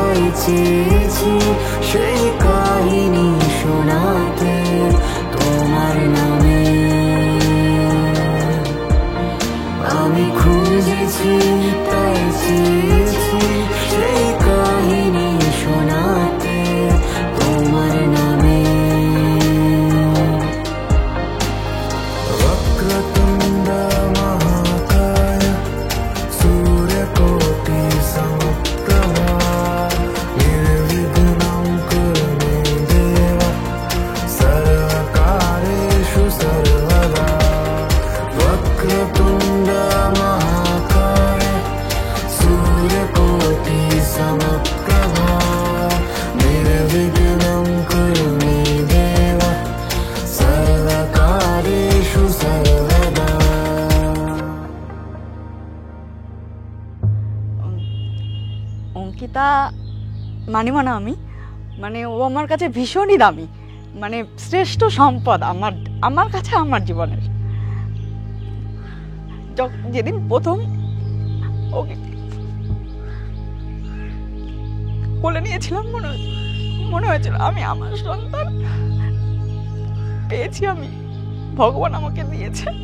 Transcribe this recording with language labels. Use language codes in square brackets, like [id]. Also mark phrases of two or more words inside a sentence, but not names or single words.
[bn] চেয়েছি সেই কাহিনী শোনাতে তোমার নামে। আমি খুঁজেছি তাই চেয়েছি সেই কাহিনী শোনাতে তোমার নামে। [sa] वक्रतुंड महाकाय सूर्यकोटि समप्रभा निर्विघ्नं कुरु मे देव सर्वकार्येषु सर्वदा। वक्रतुंड महाकाय सूर्यकोटि समप्रभा निर्विघ्नं कुरु मे देव सर्वकार्येषु सर्वदा। [bn] অঙ্কিতা মানিব না আমি, মানে ও আমার কাছে ভীষণই দামি, মানে শ্রেষ্ঠ সম্পদ আমার আমার কাছে আমার জীবনের। যেদিন প্রথম ওকে কোলে নিয়েছিলাম মনে হয়েছিল আমি আমার সন্তান পেয়েছি, আমি ভগবান আমাকে দিয়েছে।